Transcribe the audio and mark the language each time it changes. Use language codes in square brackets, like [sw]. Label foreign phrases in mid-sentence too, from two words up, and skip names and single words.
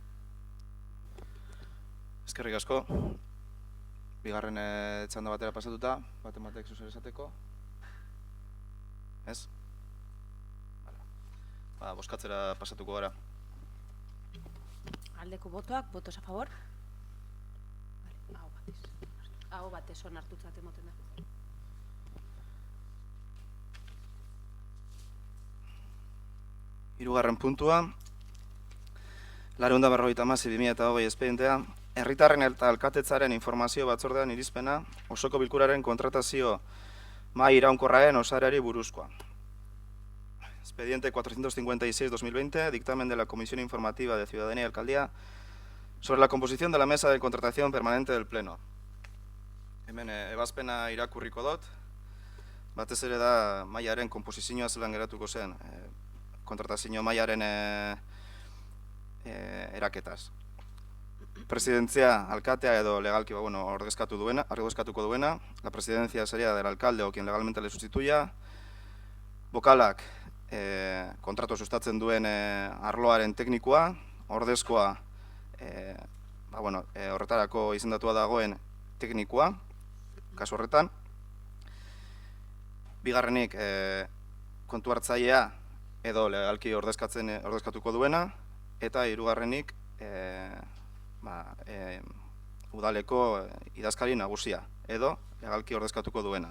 [eu] Eskerrik asko. Bigarren txanda batera pasatuta, batek zuzer esateko. Ez? Bozkatzera pasatuko gara. Aldeko botoak, [es] votos a favor. [eu] Aho batez onartutzat emoten da. Hirugarren puntua, 456/2020 espedientea, herritarren eta alkatetzaren informazio batzordean irizpena, osoko bilkuraren kontratazio mahai iraunkorraren osarari buruzkoa. [es] Expediente 456/2020, dictamen de la Comisión Informativa de Ciudadanía y Alcaldía sobre la composición de la mesa de contratación permanente del Pleno. [eu] Hemen ebazpena irakurriko dut, batez ere da mahaiaren komposizioa zelan geratuko zen, kontratazio mahaiaren eraketaz. Presidentzia, alkatea edo legalki ordezkatuko duena, [es] la presidencia sería del alcalde o quien legalmente le sustituya, [eu] bokalak kontratu sustatzen duen arloaren teknikoa, ordezkoa horretarako izendatua dagoen teknikoa, kasu horretan, bigarrenik kontu hartzailea edo legalki ordezkatuko duena, eta hirugarrenik udaleko idazkari nagusia edo legalki ordezkatuko duena.